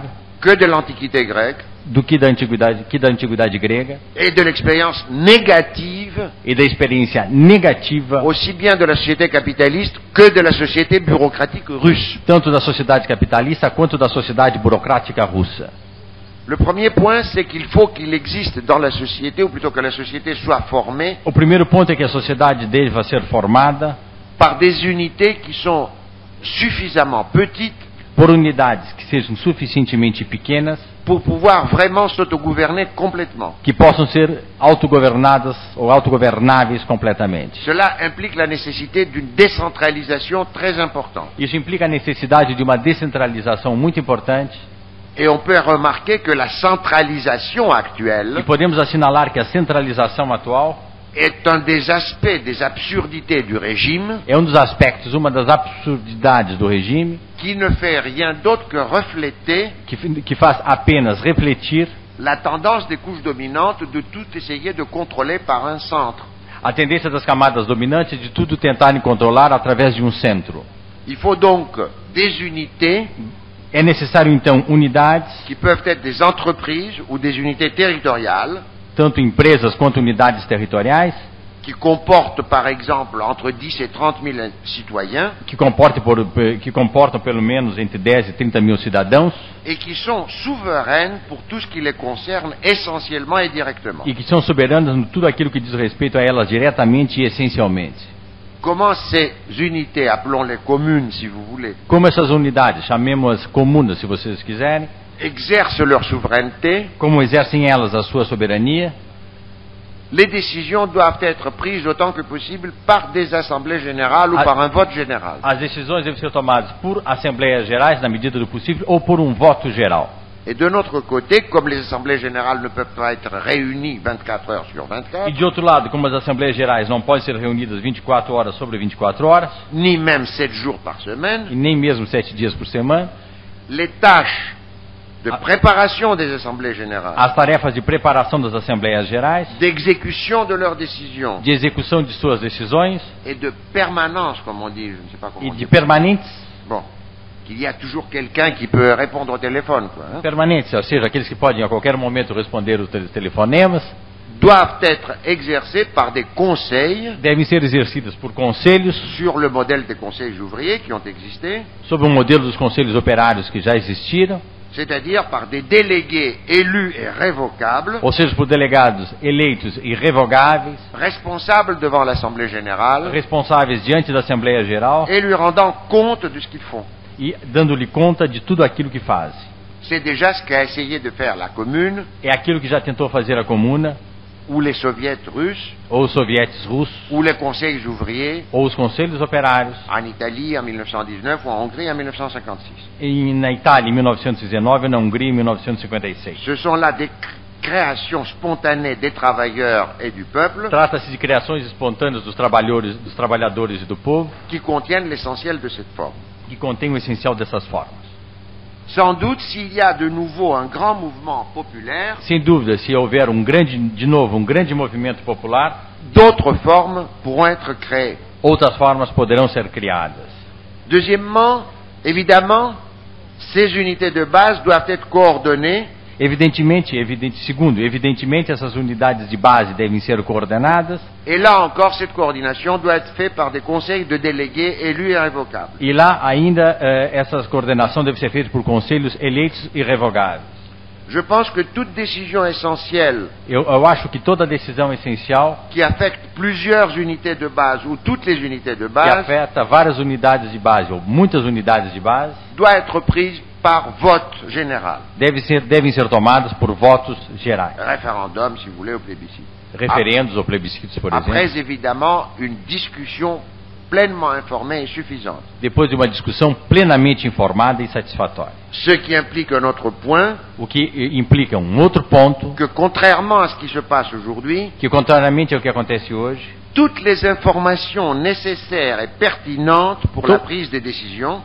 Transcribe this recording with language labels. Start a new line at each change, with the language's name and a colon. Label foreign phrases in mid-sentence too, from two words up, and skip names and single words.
French: que de l'Antiquité grecque
Portuguese: do que da antiguidade grega
French: et de l'expérience négative
Portuguese: e da experiência negativa
French: aussi bien de la société capitaliste que de la société bureaucratique russe.
Portuguese: tanto da sociedade capitalista quanto da sociedade burocrática russa.
French: Le premier point, c'est qu'il faut qu'il existe dans la société, ou plutôt que la société soit formée,
Portuguese: O primeiro ponto é que a sociedade deva ser formada
French: par des unités qui sont suffisamment petites
Portuguese: por unidades que sejam suficientemente pequenas,
French: pour pouvoir vraiment s'autogouverner complètement.
Portuguese: que possam ser autogovernadas ou autogovernáveis completamente.
French: Cela implique la nécessité d'une décentralisation très importante.
Portuguese: Isso implica a necessidade de uma descentralização muito importante.
French: Et on peut remarquer que la centralisation actuelle
Portuguese: E podemos assinalar que a centralização atual
French: est un des aspects des absurdités du régime
Portuguese: é um dos aspectos, uma das absurdidades do regime,
French: qui ne fait rien d'autre que refléter
Portuguese: que faz apenas refletir
French: la tendance des couches dominantes de tout essayer de contrôler par un centre.
Portuguese: a tendência das camadas dominantes de tudo tentarem controlar através de um centro.
French: Il faut donc des unités
Portuguese: É necessário, então, unidades,
French: qui peuvent être des entreprises ou des unités territoriales
Portuguese: tanto empresas quanto unidades territoriais,
French: qui comporte par exemple entre 10 et 30 000 citoyens
Portuguese: que comportam pelo menos entre 10 e 30 mil cidadãos
French: et qui sont souveraines pour tout ce qui les concerne essentiellement et directement.
Portuguese: e que são soberanas em tudo aquilo que diz respeito a elas diretamente e essencialmente.
French: Comment ces unités, appelons-les communes si vous voulez,
Portuguese: Como essas unidades, chamemos-as comunas se vocês quiserem,
French: exercent leur souveraineté,
Portuguese: como exercem elas a sua soberania,
French: les décisions doivent être prises autant que possible par des assemblées générales ou par un vote général.
Portuguese: as decisões devem ser tomadas por assembleias gerais, na medida do possível, ou por um voto geral.
French: Et de notre côté, comme les assemblées générales ne peuvent pas être réunies 24 heures sur
Portuguese: E
French: 24,
Portuguese: de outro lado, como as assembleias gerais não podem ser reunidas 24 horas sobre 24 horas,
French: ni même 7 jours par semaine,
Portuguese: e nem mesmo 7 dias por semana,
French: les tâches de préparation des assemblées générales,
Portuguese: as tarefas de preparação das assembleias gerais,
French: d'exécution de leurs décisions
Portuguese: de execução de suas decisões
French: et de permanence, comme on dit, je ne sais pas comment
Portuguese: e
French: on
Portuguese: de
French: dit.
Portuguese: permanentes,
French: Bon, qu'il y a toujours quelqu'un qui peut répondre au téléphone, quoi, hein,
Portuguese: permanentes, ou seja, aqueles que podem a qualquer momento responder os telefonemas,
French: doivent être exercées par des conseils
Portuguese: devem ser exercidas por conselhos,
French: sur le modèle des conseils ouvriers qui ont existé,
Portuguese: sob o modelo dos conselhos operários que já existiram,
French: c'est-à-dire par des délégués élus et révocables,
Portuguese: ou seja, por delegados eleitos e revogáveis,
French: responsables devant l'Assemblée générale
Portuguese: responsáveis diante da Assembleia Geral
French: et lui rendant compte de ce qu'ils font.
Portuguese: e dando-lhe conta de tudo aquilo que fazem.
French: C'est déjà ce qu'a essayé de faire la Commune
Portuguese: É aquilo que já tentou fazer a Comuna,
French: ou les soviets russes
Portuguese: ou os sovietes russos,
French: ou les conseils ouvriers
Portuguese: ou os conselhos operários,
French: en Italie en 1919 ou en Hongrie en 1956.
Portuguese: na Itália em 1919 e na Hungria em 1956.
French: Ce sont là des créations spontanées des travailleurs et du peuple
Portuguese: Trata-se de criações espontâneas dos trabalhadores e do povo,
French: qui contiennent l'essentiel de cette forme.
Portuguese: que contém o essencial dessas formas.
French: Sans doute, s'il y a de nouveau un grand mouvement populaire,
Portuguese: Sem dúvida, se houver de novo um grande movimento popular,
French: d'autres formes pourront être créées.
Portuguese: outras formas poderão ser criadas.
French: Deuxièmement, évidemment, ces unités de base doivent être coordonnées
Portuguese: Evidentemente, essas unidades de base devem ser coordenadas,
French: et là encore, cette coordination doit être faite par des conseils de délégués élus et révocables.
Portuguese: e lá ainda essa coordenação deve ser feita por conselhos eleitos e revogáveis.
French: Je pense que toute décision essentielle
Portuguese: Eu acho que toda decisão essencial
French: qui affecte plusieurs unités de base ou toutes les unités de
Portuguese: que
French: base
Portuguese: afeta várias unidades de base ou muitas unidades de base
French: doit être prise par vote général.
Portuguese: devem ser tomadas por votos gerais,
French: Référendum, si vous voulez, au plébiscite.
Portuguese: referendos ou plebiscitos, por
French: Après,
Portuguese: exemplo.
French: évidemment, une discussion pleinement informée et suffisante.
Portuguese: Depois de uma discussão plenamente informada e satisfatória.
French: Ce qui implique un autre point,
Portuguese: O que implica um outro ponto,
French: que contrairement à ce qui se passe aujourd'hui,
Portuguese: que contrariamente ao que acontece hoje,
French: toutes les informations nécessaires et pertinentes pour la prise des décisions